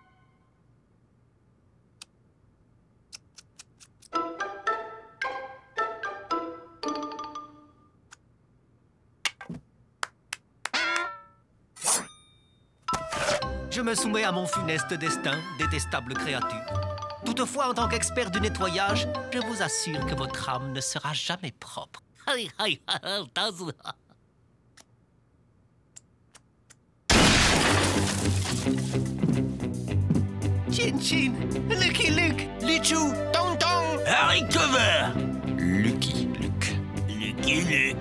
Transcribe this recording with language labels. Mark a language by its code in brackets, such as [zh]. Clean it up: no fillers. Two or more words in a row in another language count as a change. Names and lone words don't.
[fr] Je me soumets à mon funeste destin, détestable créature. Toutefois, en tant qu'expert du nettoyage, je vous assure que votre âme ne sera jamais propre. Chin Chin, Lucky Luke, Lichou, Tong Tong, Harry Cover, Lucky Luke. Lucky Luke.